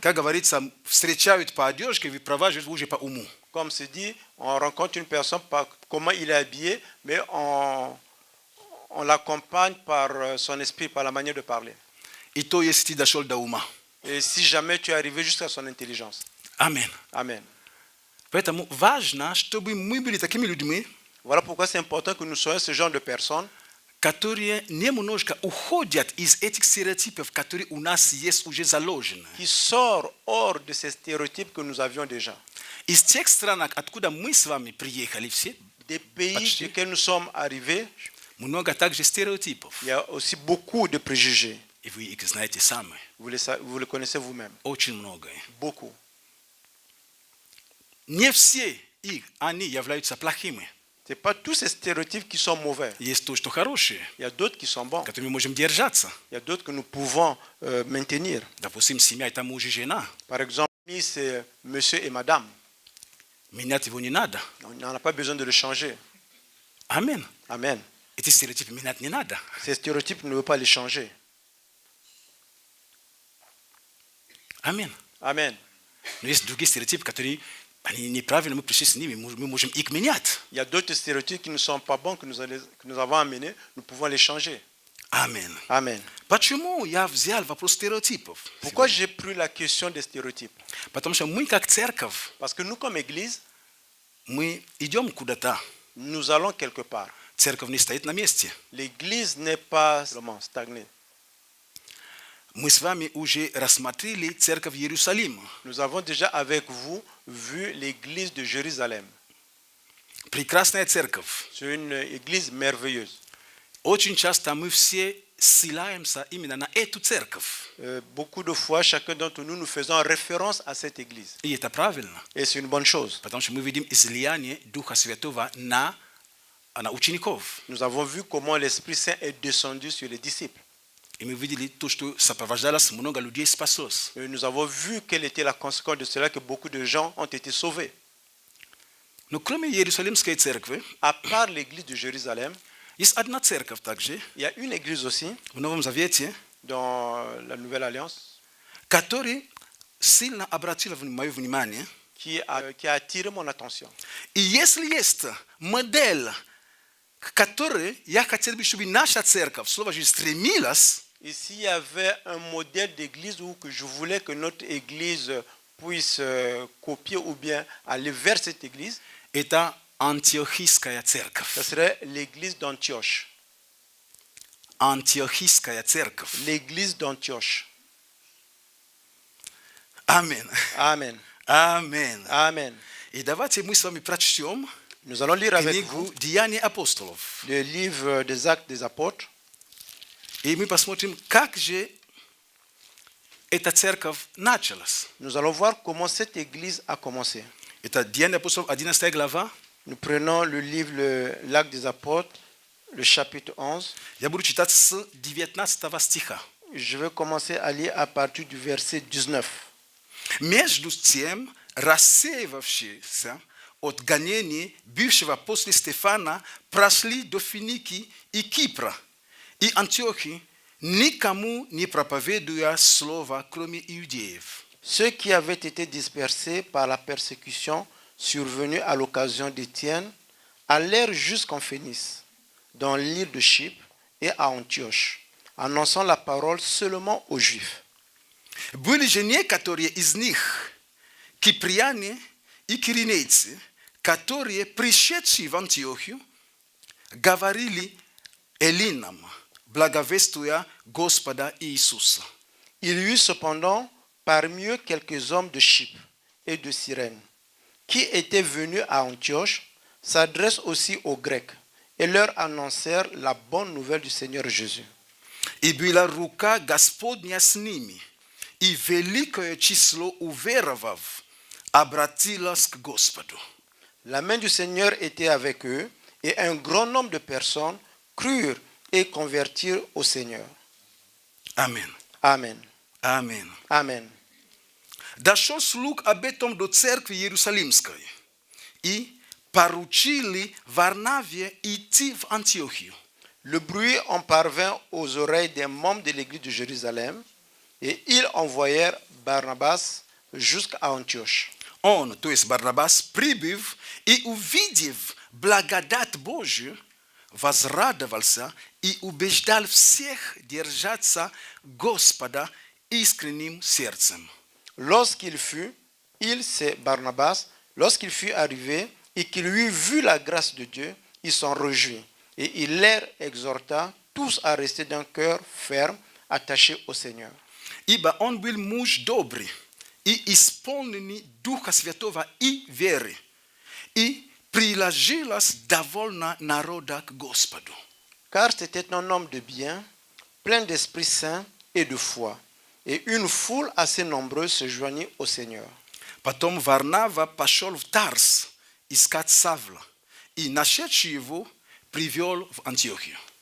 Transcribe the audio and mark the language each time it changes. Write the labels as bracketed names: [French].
[Russian] Как говорится, встречают по одежке, выпроваживают уже по уму. [French] Comme c'est dit, on rencontre une personne par comment il est habillé, mais on l'accompagne par son esprit, par la manière de parler. [Russian] И то, если ты дошел до ума. [French] Et si jamais tu es arrivé jusqu'à son intelligence. [Russian] Аминь. [French] Amen. [Russian] Поэтому важно, чтобы мы были такими людьми, [French] Voilà pourquoi c'est important que nous soyons ce genre de personnes [Russian] которые немножко уходят из этих стереотипов, которые у нас есть уже заложены. [French] qui sortent hors de ces stéréotypes que nous avions déjà. [Russian] Из тех стран, откуда мы с вами приехали все, [French] Des pays [Russian] Почти. [French] desquels nous sommes arrivés, [Russian] много также стереотипов. [French] il y a aussi beaucoup de préjugés. [Russian] И вы их знаете сами. [French] Vous le connaissez vous-même. [Russian] Очень много. [French] Beaucoup. [Russian] Не все их, они являются плохими. [French] Ce n'est pas tous ces stéréotypes qui sont mauvais. [Russian] Есть то, что хорошие, [French] Il y a d'autres qui sont bons. [Russian] которыми мы можем держаться. [French] Il y a d'autres que nous pouvons maintenir. [Russian] Допустим, семья – это муж и жена. [French] Par exemple, c'est monsieur et madame. [Russian] Менять его не надо. [French] On n'en a pas besoin de le changer. [Russian] Аминь. [French] Amen. [Russian] Эти стереотипы менять не надо. [French] Ces stéréotypes ne veulent pas les changer. [Russian] Аминь. [French] Amen. [Russian] Но есть другие стереотипы, которые они неправильно, мы пришли с ними, мы можем их менять. [French] Il y a d'autres stéréotypes qui ne sont pas bons, que nous avons amenés. Nous pouvons les changer. [Russian] Аминь. [French] Amen. [Russian] Почему я взял вопрос стереотипов? [French] Pourquoi j'ai pris la question des stéréotypes? [Russian] Потому что мы как церковь, [French] Parce que nous, comme Église, [Russian] мы идем куда-то. [French] nous allons quelque part. [Russian] Церковь не стоит на месте. [French] L'Église n'est pas seulement stagnée. [Russian] Мы с вами уже рассмотрели церковь Иерусалима. [French] Nous avons déjà avec vous vu l'Église de Jérusalem. [Russian] Прекрасная церковь. [French] C'est une Église merveilleuse. [Russian] Очень часто мы все ссылаемся именно на эту церковь. [French] Beaucoup de fois, chacun d'entre nous, nous faisons référence à cette Église. [Russian] И это правильно. [French] Et c'est une bonne chose. [Russian] Потому что мы видим излияние Духа Святого на учеников. [French] Nous avons vu comment l'Esprit Saint est descendu sur les disciples. [Russian] И мы видели то, что сопровождалось, много людей спаслось. [French] Et nous avons vu quelle était la conséquence de cela, que beaucoup de gens ont été sauvés. [Russian] Но кроме Иерусалимской церкви, [French] À part l'Église de Jérusalem, [Russian] есть одна церковь также [French] il y a une Église aussi, [Russian] в Новом Завете, [French] dans la Nouvelle Alliance, [Russian] которая сильно обратила мое внимание. [French] qui a attiré mon attention. [Russian] И если есть модель, к которой я хотел бы, чтобы наша церковь, слово же, стремилась, [French] Et s'il y avait un modèle d'église où que je voulais que notre église puisse copier ou bien aller vers cette église, [Russian] это Антиохийская церковь. [French] ce serait l'église d'Antioche. [Russian] Антиохийская церковь. [French] L'église d'Antioche. [Russian] Аминь. [French] Amen. [Russian] Аминь. [French] Amen. [Russian] И давайте мы с вами прочтем [French] Nous allons lire avec vous [Russian] книгу «Деяния апостолов». [French] le livre des Actes des Apôtres. [Russian] И мы посмотрим, как же эта церковь началась. [French] Nous allons voir comment cette église a commencé. [Russian] Это Деяния апостолов, 11 глава. [French] Nous prenons le livre l'Acte des Apôtres, le chapitre 11. [Russian] Я буду читать с 19 стиха. [French] Je vais commencer à lire à partir du verset 19. [Russian] Между тем, рассеявшиеся от гонений бывшего после Стефана прошли до Финики и Кипра и Антиохии, никому не проповедуя слова, кроме иудеев. [French] Ceux qui avaient été dispersés par la persécution survenue à l'occasion d'Étienne allèrent jusqu'en Phénice, dans l'île de Chypre et à Antioche, annonçant la parole seulement aux Juifs. [Russian] Были же некоторые из них, Киприяне и киринейцы, которые, пришедшие в Антиохию, говорили эллинам, благовествуя Господа Иисуса. [French] Il y eut cependant parmi eux quelques hommes de Chypre et de Cyrène, qui étaient venus à Antioche, s'adressent aussi aux Grecs et leur annoncèrent la bonne nouvelle du Seigneur Jésus. [Russian] И была рука Господня с ними, и великое число уверовав обратилось к Господу. [French] La main du Seigneur était avec eux et un grand nombre de personnes crurent et convertirent au Seigneur. [Russian] Амин. [French] Amen. [Russian] Амин. [French] Amen. [Russian] Дошел слух об этом до церкви Иерусалимской, и поручили Варнаве идти в Антиохию. [French] Le bruit en parvint aux oreilles des membres de l'église de Jérusalem et ils envoyèrent Barnabas jusqu'à Antioche. [Russian] Он, то есть Барнабас, прибыв и увидев благодать Божию, возрадовался и убеждал всех держаться Господа искренним сердцем. [French] Lorsqu'il fut arrivé et qu'il eut vu la grâce de Dieu, il s'en réjouit. Et il leur exhorta tous à rester d'un cœur ferme, attachés au Seigneur. [Russian] Ибо он был муж добрый и исполненный Духа Святого и веры, и приложилось довольно народа к Господу. [French] Car c'était un homme de bien, plein d'Esprit Saint et de foi. Et une foule assez nombreuse se joignit au Seigneur. [Russian] Потом Варнава пошел в Тарс искать Савла, и, нашедший его, привел в Антиохию.